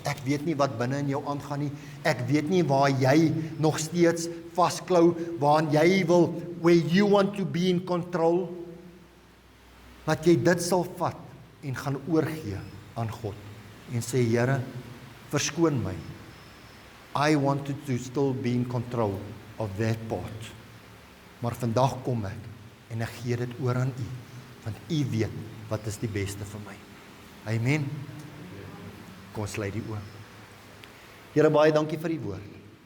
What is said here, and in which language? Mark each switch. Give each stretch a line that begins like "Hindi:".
Afrikaans: Ek weet nie wat binne in jou aangaan nie. Ek weet nie waar jy nog steeds vasklou, waar jy wil,
English: where you want to be in control.
Afrikaans: Laat jy dit sal vat en gaan oorgee aan God en sê, Here, verskoon my.
English: I wanted to still be in control of that part.
Afrikaans: Maar vandag kom ek en ek gee dit oor aan U, want U weet wat is die beste vir my. Amen. Kom ons sluit die oë. Here, baie dankie vir die woord.